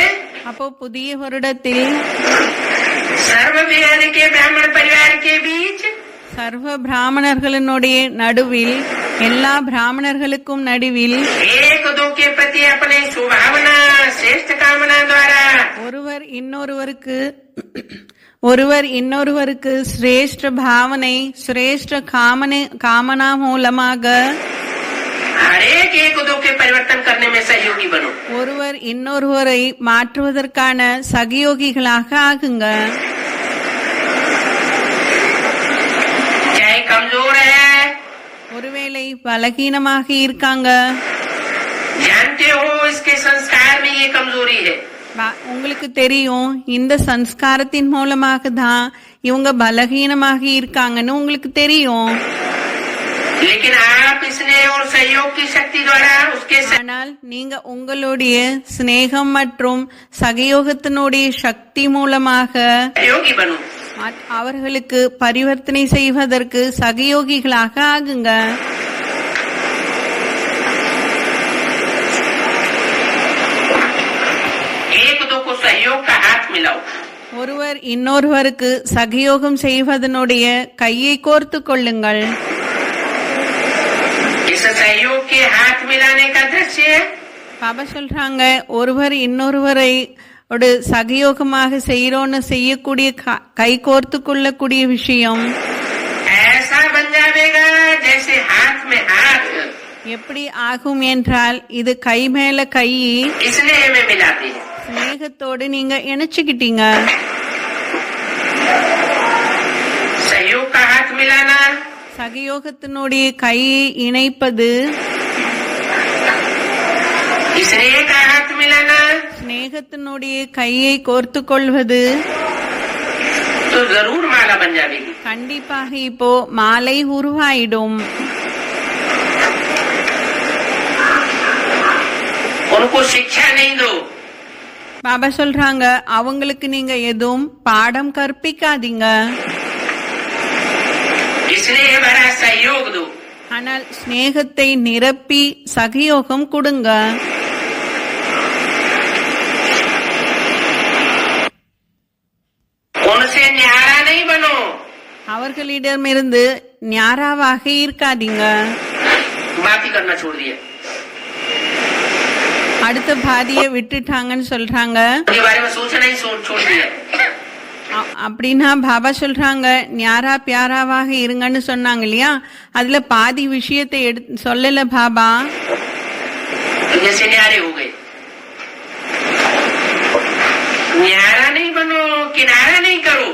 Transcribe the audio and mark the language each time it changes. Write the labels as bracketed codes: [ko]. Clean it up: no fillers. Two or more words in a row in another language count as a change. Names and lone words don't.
[ta] அப்போ புதிய வருடத்தில் [hi] सर्व वेद के ब्राह्मण परिवार के बीच [ta] சர்வ பிராமணர்களுடைய நடுவில், எல்லா பிராமணர்களுக்கும் நடுவில் [hi] एक दो के प्रति अपने सुभावना श्रेष्ठ कामना द्वारा [ta] ஒருவர் இன்னொருவருக்கு சிரேஷ்ட பாவனை, சிரேஷ்ட காமனா மூலமாக [hi] हर एक दो के परिवर्तन करने में सहयोगी बनो। [ta] ஒருவர் இன்னொருவரை மாற்றுவதற்கான சகயோகிகளாக ஆகுங்க. [hi] चाहे कमजोर है, [ta] ஒருவேளை பலகீனமாக இருக்காங்க, [hi] जानते हो इसके संस्कार में ये कमजोरी है। [ta] உங்களுக்கு தெரியும் இந்த சன்ஸ்காரத்தின் மூலமாக தான் இவங்க பலகீனமாக இருக்காங்கன்னு உங்களுக்கு தெரியும். [hi] लेकिन आप स्नेह और सहयोग की शक्ति द्वारा उसके [ta] ஆனால் நீங்க உங்களுடைய சிநேகம் மற்றும் சகயோகத்தினுடைய சக்தி மூலமாக [hi] सहयोगी बनो। [ta] அவர்களுக்கு பரிவர்த்தனை செய்வதற்கு சகயோகிகளாக ஆகுங்க. [hi] एक दो को सहयोग का हाथ मिलाओ। [ta] ஒருவர் இன்னொருவருக்கு சகயோகம் செய்வதனுடைய கையை கோர்த்து கொள்ளுங்கள். [hi] इस सहयोग के हाथ मिलाने का दृश्य [ta] பாபா சொல்றாங்க, ஒருவர் இன்னொருவரை ஒரு சகயோகமாக செய்யறோன்னு செய்யக்கூடிய கை கோர்த்து கொள்ளக்கூடிய விஷயம் [hi] ऐसा बन जाएगा जैसे हाथ में हाथ [ta] எப்படி ஆகும் என்றால், இது கை மேல கை [hi] स्नेह में मिलाती है। [ta] ஸ்நேகத்தோடு நீங்க இணைச்சுக்கிட்டீங்க. [hi] सहयोग का हाथ मिलाना [ta] சகயோகத்தினுடைய கையை இணைப்பது, [hi] स्नेह का हाथ मिलाना [ta] ஸ்நேகத்தினுடைய கையை கோர்த்து கொள்வது [hi] तो जरूर माला बन जाएगी। [ta] கண்டிப்பாக இப்போ மாலை உருவாயிடும். [hi] उनको शिक्षा नहीं दो, [ta] பாபா சொல்றாங்க, அவங்களுக்கு நீங்க எதுவும் பாடம் கற்பிக்காதீங்க, [hi] स्नेह भरा सहयोग दो। [ta] ஆனால் ஸ்நேகத்தை நிரப்பி சகயோகம் கொடுங்க. [hi] उनसे न्यारा नहीं बनो, [ta] அவர்களிடமிருந்து ஞாராவாக இருக்காதீங்க. [hi] बाकी करना छोड़ दिया। [ta] அடுத்த பாதியை விட்டுட்டாங்கன்னு சொல்றாங்க. [hi] उनके बारे में सोचना ही छोड़ दिया। [ta] அப்படின்னா பாபா சொல்றாங்க, ஞாரா பியாராவாக இருங்கன்னு சொன்னாங்க இல்லையா, அதுல பாதி விஷயத்தை சொல்லல பாபா. [hi] जैसे न्यारे हो गए, न्यारा नहीं बनो, किनारा नहीं करो।